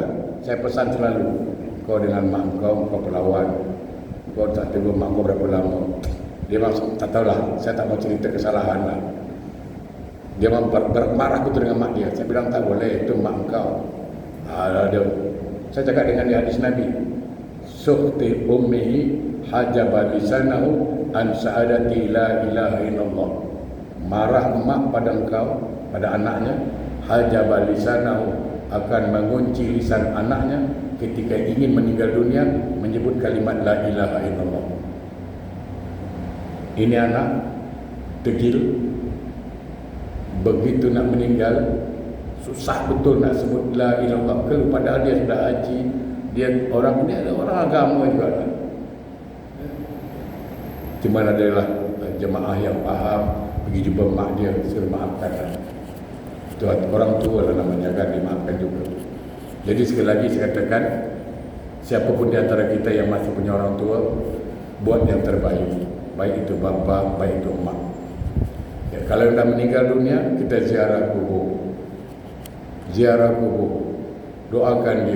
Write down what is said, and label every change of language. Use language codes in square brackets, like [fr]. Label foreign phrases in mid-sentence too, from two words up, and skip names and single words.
[ms] Saya pesan selalu, kau dengan mak kau pelawan. Kau tak tengok mak kau berapa lama. Dia memang tak tahulah, saya tak mau cerita kesalahan lah. Dia memang bermarah betul dengan mak dia. Saya bilang tak boleh, itu mak kau. Saya cakap dengan dia hadis Nabi, [ar] سخط أمه حجب لسانه عن شهادة لا إله إلا الله. [ms] Marah emak pada engkau, pada anaknya, [ar] حجب لسانه, [ms] akan mengunci lisan anaknya ketika ingin meninggal dunia menyebut kalimat [ar] لا إله إلا الله. [ms] Ini anak degil, begitu nak meninggal susah betul nak sebut [ar] لا إله إلا الله. [ms] Padahal dia sudah haji, dia orang ini adalah orang agama juga. Cuma adalah jemaah yang faham, pergi jumpa mak dia, suruh maafkan. Itu orang tua lah namanya, kan, dimaafkan juga. Jadi sekali lagi saya katakan, siapapun di antara kita yang masih punya orang tua, buat yang terbaik. baik itu bapa, baik itu mak. Ya, kalau dah meninggal dunia, kita ziarah kubur. Ziarah kubur, doakan dia.